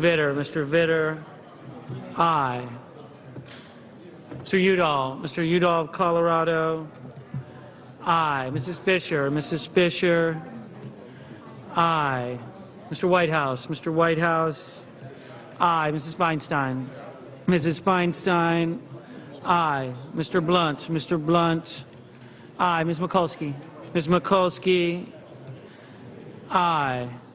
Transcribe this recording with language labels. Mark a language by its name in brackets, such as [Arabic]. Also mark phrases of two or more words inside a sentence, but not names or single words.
[English] Vitter, aye. Mr. Udall of Colorado, aye. Mrs. Fisher, aye. Mr. Whitehouse, aye. Mrs. Feinstein, aye. Mr. Blunt, aye. Ms. Mikulski, aye.